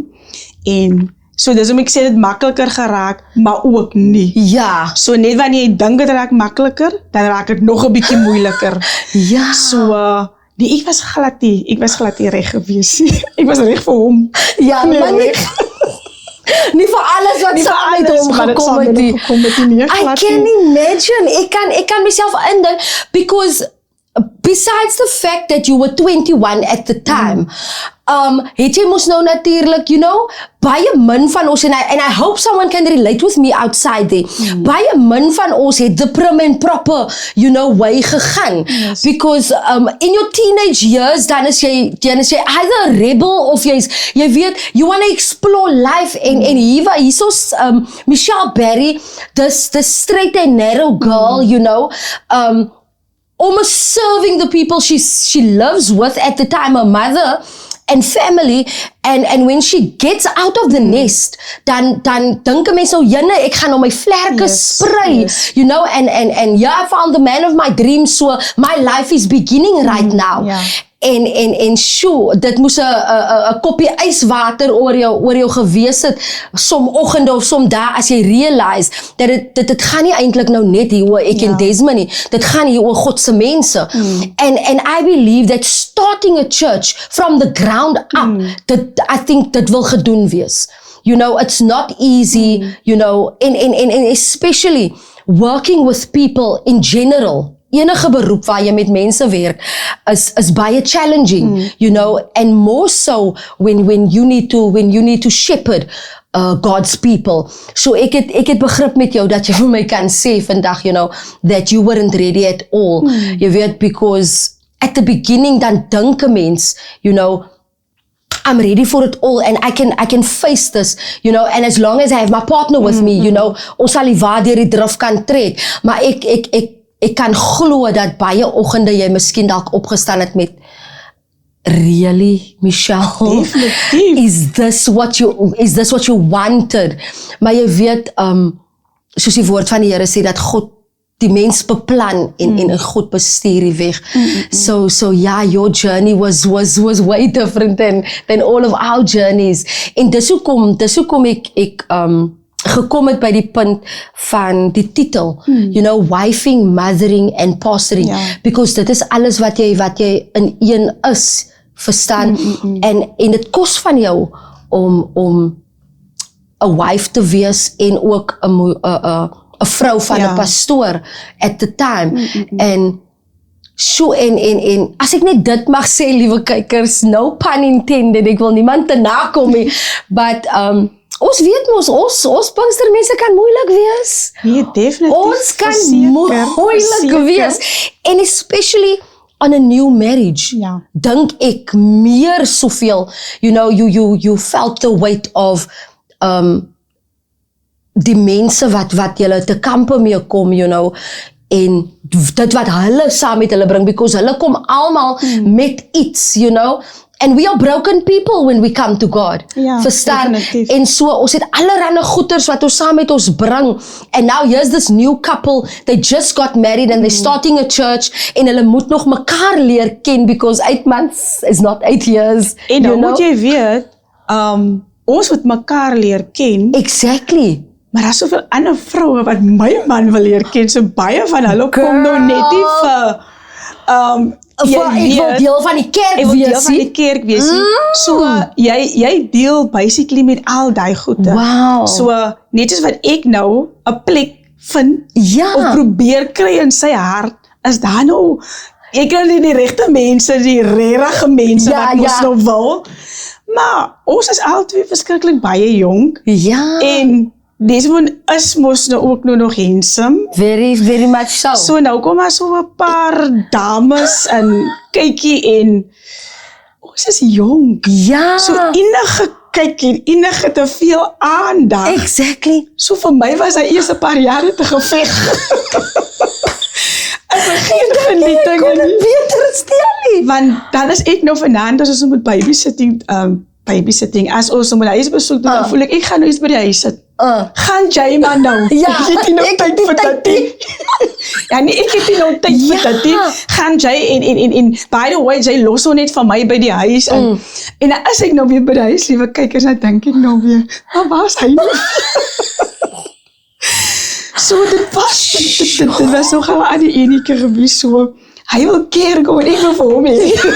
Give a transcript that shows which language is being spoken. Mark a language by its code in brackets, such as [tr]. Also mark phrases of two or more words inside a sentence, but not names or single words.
[af] En so dis om ek sê dit makliker geraak, maar ook nie. Ja. So net wanneer jy dink dit raak makliker, dan raak dit nog 'n bietjie moeiliker. Ja. So nee, ek was glad nie reg gewees nie. Ek was reg vir hom. Ja, Nee, maar nie, nie vir alles wat saam met hom gekom het nie. [en] I can imagine. [af] Ek kan myself indink [en] because besides the fact that you were 21 at the time, [af] het jy mos nou natuurlik, baie min van ons, [en] and I hope someone can relate with me outside there, [af] baie min van ons het [en] the prim and proper, way [af] gegaan. [en] Yes. Because in your teenage years, [af] dan is jy [en] either a rebel [af] of jy weet, [en] you want to explore life, [af] en hierso's [en] Michelle Berry, this straight and narrow girl, almost serving the people she lives with at the time, her mother and family, and when she gets out of the nest, [af] dan dink 'n mens nou, ek gaan nou my vlerke sprei, [en] and I found the man of my dreams, so my life is beginning right now. [af] Ja. En sjoe, dit moes 'n koppie yswater oor jou gewees het, som oggende of som dae, as jy realize dat dit gaan nie eintlik nou net hier oor ek en Desmond nie, dit gaan hier oor God se mense. [en] And I believe that starting a church from the ground up, I think [af] dit wil gedoen wees. [en] It's not easy, and especially working with people in general. [af] Enige beroep waar jy met mense werk is baie challenging, [en] and more so when you need to shepherd God's people. [af] So ek het begrip met jou dat jy vir my kan sê vandag, [en] that you weren't ready at all. [af] Jy weet, [en] because at the beginning [af] dan dink 'n mens, [en] I'm ready for it all, and I can face this, and as long as I have my partner with me, [af] ons sal die waar deur die drif kan trek. Maar ek kan glo dat baie oggende jy miskien dalk opgestaan het met, really, Michelle? Definitief. [en] Is this what you wanted? [af] Maar jy weet, soos die woord van die Here sê, dat God die mens beplan en God bestuur die weg. [en] So yeah, your journey was way different than all of our journeys. [af] En dis hoekom ek gekom het by die punt van die titel, wifing, mothering and pastoring, because dit is alles wat jy in een is, verstaan, en dit kos van jou om 'n wife te wees en ook 'n vrou van 'n pastoor [en] at the time. [af] En so en as ek net dit mag sê, liewe kykers, [en] no pun intended, [af] ek wil niemand te nakom nie, but ons weet mos, ons Pinkstermense kan moeilik wees. Nee, definitief. Ons kan moeilik wees. [en] And especially on a new marriage. [af] Ja. Dink ek meer soveel, [en] you felt the weight of [af] die mense wat julle te kampe mee kom, en dit wat hulle saam met hulle bring, because hulle kom almal met iets, [en] and we are broken people when we come to God. [af] Ja, verstaan? definitief. En so, ons het allerhande goeders wat ons saam met ons bring, [en] and now here's this new couple, they just got married and they're starting a church, [af] en hulle moet nog mekaar leer ken, [en] because 8 months is not 8 years. [af] En dan moet jy weet, ons moet mekaar leer ken. [en] Exactly. [af] Maar daar is soveel ander vroue wat my man wil leer ken, so baie van hulle kom nou net nie vir, Ek wil deel van die kerk wees. So, jy deel basically met al die goede. [en] Wow. [af] So, net soos wat ek nou 'n plek vind, of probeer kry in sy hart, is daar nou, ek kry nie die regte mense, die regte mense wat ons nou wil, maar ons is albei verskriklik baie jonk, en Desmond is mos nou ook nog handsome. [en] Very, very much so. [af] So nou kom maar so 'n paar dames en kykie, en ons is jonk. Ja. So enige kyk hier, enige te veel aandag. [en] Exactly. [af] So vir my was hy eers 'n paar jare te geveg. Ek het geen genieting Ek kon nie. het beter stel nie. Want dan is ek nou vanaand as ons moet babysitting, as ons moet huis besoek doen, dan voel ek gaan nou eens by die huis sit. Gaan jy maar nou. Ja, Ek het nie nou ek tyd het nie vir tyd dit nie. Ja, nee, ek het nie nou tyd vir Ja. dit nie. Gaan jy en [en] by the way, [af] jy los hom net van my by die huis en dan as ek nou weer by die huis, liewe kykers, dan dink ek nou weer, waar is hy nou? So dit was so gauw aan die ene keer gewees so, hy wil kerk en ek wil vir hom hê.